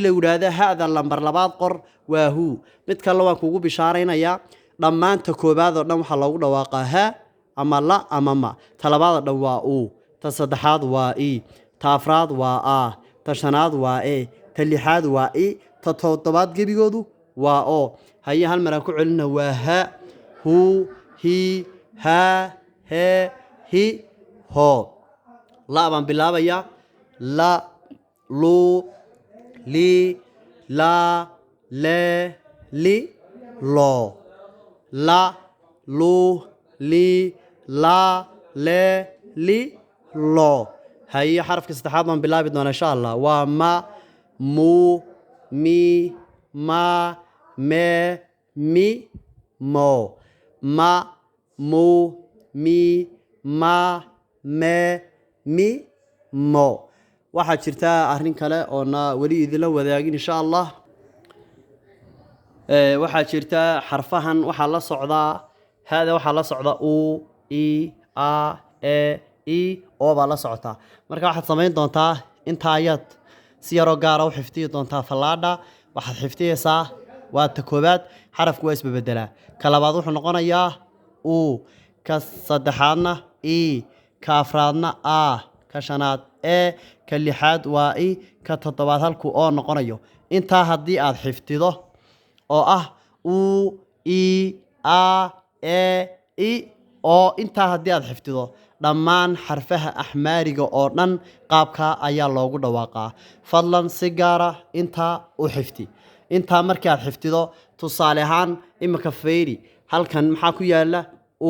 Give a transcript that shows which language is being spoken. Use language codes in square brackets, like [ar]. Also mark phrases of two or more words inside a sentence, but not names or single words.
[so] la yidhaahdo ha'da lambar labaad qor waa huu mid kale waan kugu bishaaraynayaa dhammaanta koobaad oo dhan waxaa loogu dhawaaqaa ha ama la ama ma ta labaad oo dhan waa uu ta saddexaad waa i ta afraad waa a ta shanaad waa e ta lixaad waa i ta toddobaad gebigoodu waa oo haye hal mar aan ku celina waa [am] ሀ ሁ ሂ ሃ ሄ ህ ሆ [so] la [am] baan bilaabayaa ለ ሉ ሊ ላ ሌ ል ሎ ለ ሉ ሊ ላ ሌ ል ሎ [so] haye xarafka saddexaad baan bilaabi doonaa [ar] إن شاء الله [so] waa [am] መ ሙ ሚ ማ ሜ ም ሞ መ ሙ ሚ ማ ሜ ም ሞ [so] ma mu mi ma me mi mo waxaa jirta arrin kale oo na weli idinla wadaagin [ar] إن شاء الله [so] waxaa jirta xarfahan waxaa la socdaa hada waxaa la socda u i a e i oo baa la socotaa marka waxaad samayn doontaa inta ayaad si yaroo gaara u xifdiyi doontaa fallaadha waxaad xifdiyeysaa waa ta koobaad xarafku waa isbebedelaa ka labaad wuxuu noqonayaa u ka saddexaadna i ka afraadna a ka shanaad e ka lixaad waa i ka toddobaad halku oo noqonayo intaa haddii aad xifdido oo ah u i a e i oo intaa haddii aad xifdido dhammaan xarfaha axmaariga oo dhan qaabkaa ayaa loogu dhawaaqaa fadlan si gaara intaa u xifdi intaa markii aad xifdido tusaale ahaan imika fayri halkan maxaa ku yaala u